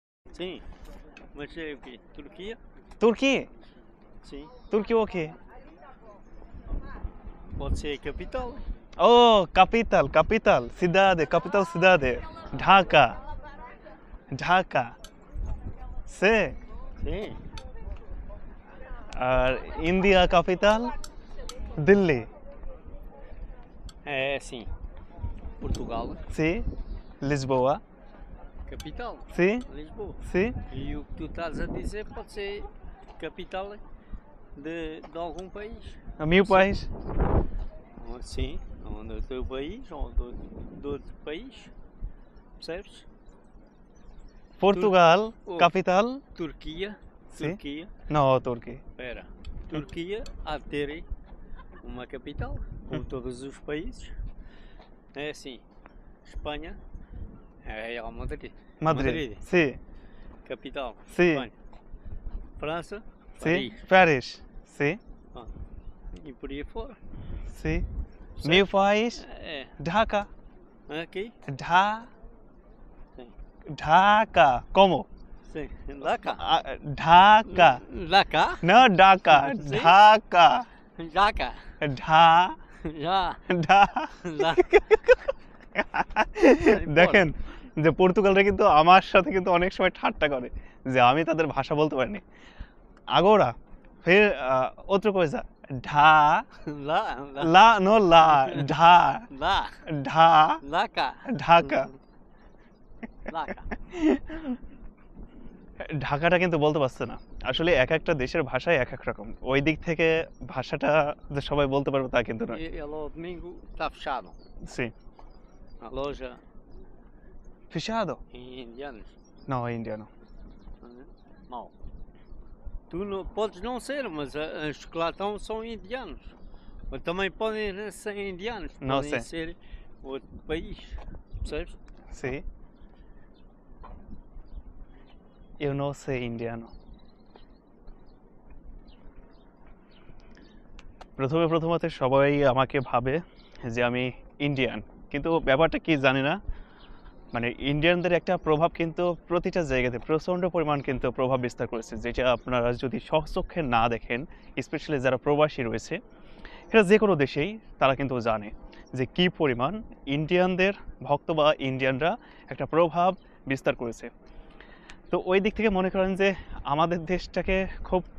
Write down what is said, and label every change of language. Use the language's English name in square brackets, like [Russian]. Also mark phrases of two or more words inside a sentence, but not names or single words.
[Portuguese] Sim, mas é o quê? Turquia? Turquia? Sim. Turquia o quê? Pode ser a capital. Oh, capital, cidade, capital cidade. Dhaka. Dhaka. Se. Sim. [Bangla] আর ইন্ডিয়া ক্যাপিটাল দিল্লি [Portuguese] É sim. Portugal, Sim Lisboa capital. সি Lisboa. সি E o que tu estás a dizer pode ser capital de algum país. meu país Sim, ou do teu país ou do outro país. Percebes? পর্তুগাল Oh. ক্যাপিটাল Turquia. Sim. Turquia. Não Turquia Espera. Turquia há de ter uma capital, como todos os países. É assim. Espanha é Real Madrid. Madrid sim Capital. Sim. Espanha. França. সি Paris. Paris sim E por aí fora. Sim meu país É. ঢাকা Aqui? ঢা Sim. Dhaka como Sim. Lá cá. ঢাকা Lá cá? না ঢাকা Sim. ঢাকা Lá cá. ঢা Já. ঢা Lá. [Bangla] দেখেন যে পর্তুগালরা কিন্তু আমার সাথে কিন্তু অনেক সময় ঠাট্টা করে যে আমি তাদের ভাষা বলতে পারিনি [Portuguese] agora fir outra coisa [Bangla] ঢা [Portuguese] Lá. Lá. Lá não lá dá Lá. ঢা Lá cá. ঢাকা Lá cá. [Bangla] ঢাকাটা কিন্তু বলতে পারছে না আসলে এক একটা দেশের ভাষাই এক এক রকম ওই দিক থেকে ভাষাটা যে সবাই বলতে পারবে তা কিন্তু নয় [Portuguese] Ele ao domingo está fechado. সি A loja ফিশাদো em indianos. Não indiano Mal. Tu não, podes não ser, mas os que lá estão são indianos. Ou também podem ser indianos, Não podem sei. ser outro país. Percebes? Sim eu não sei indiano [Bangla] প্রথমত সবাই আমাকে ভাবে যে আমি ইন্ডিয়ান কিন্তু ব্যাপারটা কি জানি না মানে ইন্ডিয়ানদের একটা প্রভাব কিন্তু প্রতিটা জায়গাতে প্রচণ্ড পরিমাণ কিন্তু প্রভাব বিস্তার করেছে যেটা আপনারা যদি স্বচক্ষে না দেখেন স্পেশালি যারা প্রবাসী রয়েছে এটা যে কোনো দেশেই তারা কিন্তু জানে যে কি পরিমাণ ইন্ডিয়ানদের ভক্ত বা ইন্ডিয়ানরা একটা প্রভাব বিস্তার করেছে তো ওই দিক থেকে মনে করেন যে আমাদের দেশটাকে খুব